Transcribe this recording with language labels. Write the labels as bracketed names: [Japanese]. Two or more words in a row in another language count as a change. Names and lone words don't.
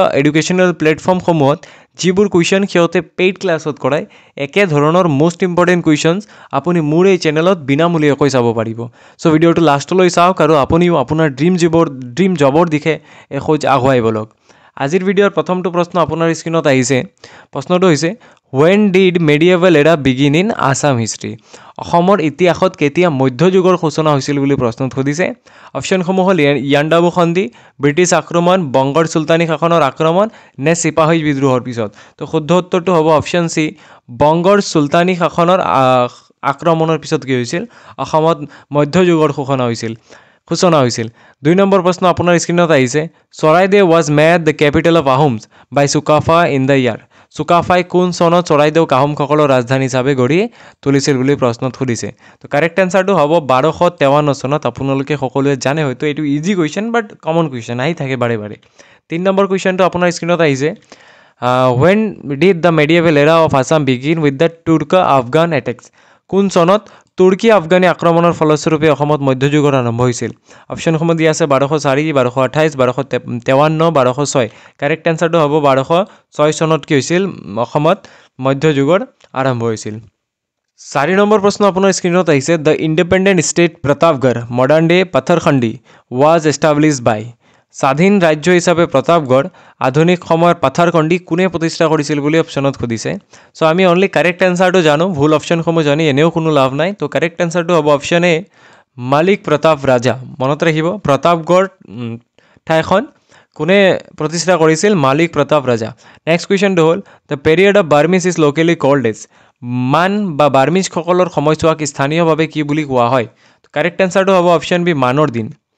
[Assamese] এডুকেশ্যনেল প্লেটফৰ্মসমূহত যিবোৰ কুৱেশ্যন সিহঁতে পেইড ক্লাছত কৰায় একে ধৰণৰ [English] most important questions [Assamese] আপুনি মোৰ এই চেনেলত বিনামূলীয়াকৈ চাব পাৰিব সো ভিডিঅ'টো লাষ্টলৈ চাওক আৰু আপুনিও আপোনাৰ ড্ৰিম জবৰ দিশে এখোজ আগুৱাই বলক আজিৰ ভিডিঅ'ৰ প্ৰথমটো প্ৰশ্ন আপোনাৰ স্ক্ৰীনত আহিছে প্ৰশ্নটো হৈছে [English] when did medieval era begin in Assam history [Assamese] অসমৰ ইতিহাসত কেতিয়া মধ্যযুগৰ সূচনা হৈছিল বুলি প্ৰশ্নত সুধিছে অপচনসমূহ হ'ল ইয়াণ্ডাবু সন্ধি ব্ৰিটিছ আক্ৰমণ বংগৰ সুলতানী শাসনৰ আক্ৰমণ নে সিপাহী বিদ্ৰোহৰ পিছত তো শুদ্ধ উত্তৰটো হ'ব অপচন সি বংগৰ সুলতানী শাসনৰ আক্ৰমণৰ পিছত কি হৈছিল অসমত মধ্যযুগৰ সূচনা হৈছিল 2 নম্বৰ প্ৰশ্ন আপোনাৰ স্ক্ৰীনত আহিছে চৰাইদেউ [English] was made the capital of Ahoms by Sukapha in the year [Assamese] Sukapha কোন চনত চৰাইদেউ আহোমসকলৰ ৰাজধানী হিচাপে গঢ়ি তুলিছিল বুলি প্ৰশ্নত সুধিছে তো কাৰেক্ট আনসাৰটো হ'ব 1253 চনত আপোনালোকে সকলোৱে জানে হয়তো এটো [English] easy question but common question [Assamese] আহি থাকে বাৰে 3 নম্বৰ কোৱেশ্চনটো আপোনাৰ স্ক্ৰীনত আহিছে [English] when did the medieval era of Assam begin with the Turko-Afghan attacks [Assamese] কোন চনত তুৰ্কী আফগানী আক্ৰমণৰ ফলস্বৰূপে অসমত মধ্যযুগৰ আৰম্ভ হৈছিল অপচনসমূহ দিয়া আছে 1204 1228 1253 1206 কাৰেক্ট আনসাৰটো হ'ব 1206 চনত কি হৈছিল অসমত মধ্যযুগৰ আৰম্ভ হৈছিল 4 নম্বৰ প্ৰশ্ন আপোনাৰ স্ক্ৰীনত আহিছে [English] the independent state [Assamese] প্ৰতাপগড় [English] modern day [Assamese] পাথৰখণ্ডি [English] was established by [Assamese] স্বাধীন ৰাজ্য হিচাপে প্ৰতাপগড় আধুনিক সময়ৰ পাথৰখণ্ডি কোনে প্ৰতিষ্ঠা কৰিছিল বুলি অপচনত খুদিছে সো আমি [English] only correct [Assamese] আনসাৰটো জানো ভুল অপচনসমূহ জানি এনেও কোনো লাভ নাই তো কাৰেক্ট আনসাৰটো হ'ব অপচন এ মালিক প্ৰতাপ ৰাজা মনত ৰাখিব প্ৰতাপগড় ঠাইখন কোনে প্ৰতিষ্ঠা কৰিছিল মালিক প্ৰতাপ ৰাজা নেক্সট কোৱেশ্চনটো হ'ল [English] the period of Burmese is locally called as [Assamese] মান বা বাৰ্মিজ সকলৰ সময়ছোৱাক স্থানীয়ভাৱে কি বুলি কোৱা হয় কাৰেক্ট আনসাৰটো হ'ব অপচন বি মানৰ দিন